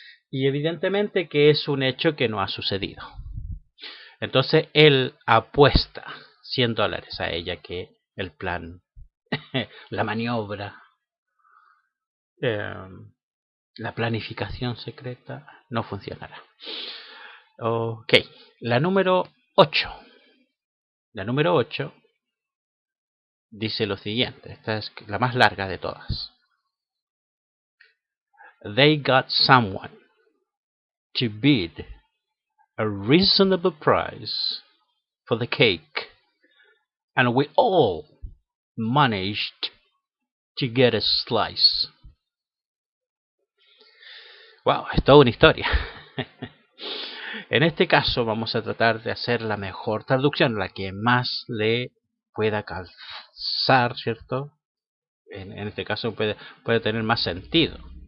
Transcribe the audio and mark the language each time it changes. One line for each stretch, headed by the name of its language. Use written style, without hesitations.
Spanish: Y evidentemente que es un hecho que no ha sucedido. Entonces él apuesta $100 a ella que el plan, la maniobra, la planificación secreta no funcionará. Ok, la número 8. La número 8 dice lo siguiente, esta es la más larga de todas.
English: They got someone to bid a reasonable price for the cake, and we all managed to get a slice.
Spanish: Wow, es toda una historia. En este caso vamos a tratar de hacer la mejor traducción, la que más le pueda calzar, ¿cierto? En este caso puede tener más sentido.